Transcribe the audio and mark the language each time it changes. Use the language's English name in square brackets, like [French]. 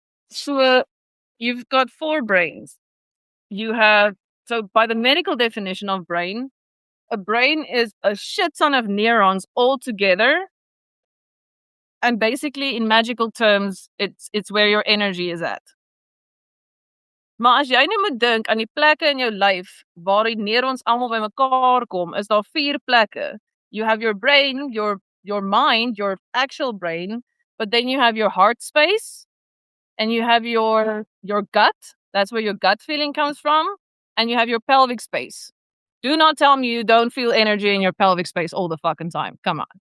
[English] So you've got 4 brains. So by the medical definition of brain, a brain is a shit ton of neurons all together. And basically, in magical terms, it's where your energy is at. [Afrikaans] Maar as jy nou moet dink aan die plekke in jou lyf waar die neurons almal bymekaar kom, is daar 4 plekke. [English] You have your brain, your mind, your actual brain, but then you have your heart space, and you have your gut. That's where your gut feeling comes from. And you have your pelvic space. Do not tell me you don't feel energy in your pelvic space all the fucking time. Come on.